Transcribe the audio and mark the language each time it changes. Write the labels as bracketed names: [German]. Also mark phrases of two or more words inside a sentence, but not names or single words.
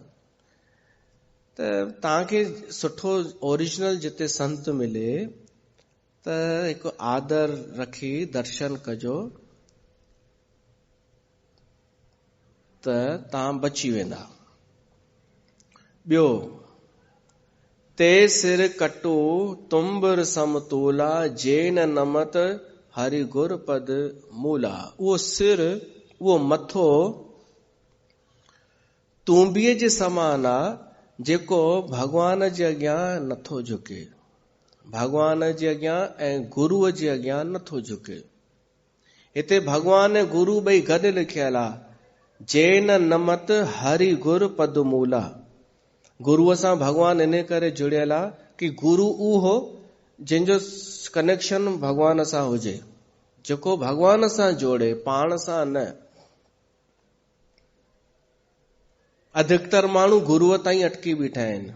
[Sindhi] त तव्हांखे सुठो ओरिजिनल जिते संत मिले त हिकु आदर रखी दर्शन कजो, त तव्हां बची वेंदा। [Awadhi] ॿियो, ते सिर कटू तुम्बर समतूला, जेन नमत हरि गुर पद मूला। [Sindhi] उहो सिर, उहो मथो तूंबीअ जे समान आहे, जेको भगवान जे अॻियां नथो झुके, भगवान जे अॻियां ऐं गुरूअ जे अॻियां नथो झुके। हिते भगवान ऐं गुरू ॿई गॾु लिखियल आहे, [Awadhi] जेन नमत हरि गुर पद मूला। [Sindhi] गुरूअ सां भगवान इन करे जुड़ियल आहे कि गुरू उहो जंहिंजो कनेक्शन भगवान सां हुजे, जेको भगवान सां जोड़े, पाण सां न। अधिकतर माण्हू गुरूअ ताईं अटकी बीठा आहिनि।